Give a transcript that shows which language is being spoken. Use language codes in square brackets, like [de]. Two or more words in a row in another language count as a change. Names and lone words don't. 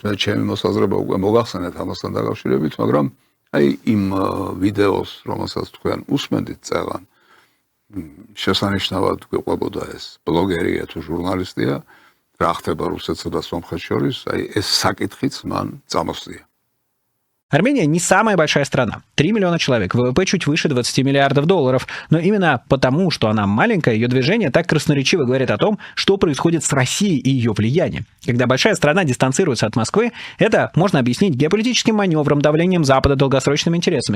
[ka] მე ჩემი მოსაზრება უკვე მოგახსენეთ ამასთან დაკავშირებით, მაგრამ აი იმ ვიდეოს, რომელსაც თქვენ უსმენდით წეღან, შესანიშნავად გვიყვებოდა ეს ბლოგერია თუ ჟურნალისტია, რა ხდება რუსეთსა და სომხეთს შორის, აი ეს საკითხიც მან წამოსწია. [ru] Армения не самая большая страна. 3 миллиона человек, ВВП чуть выше 20 миллиардов долларов. Но именно потому, что она маленькая, ее движение так красноречиво говорит о том, что происходит с Россией и ее влиянием. Когда большая страна дистанцируется от Москвы, это можно объяснить геополитическим маневром, давлением Запада, долгосрочными интересами.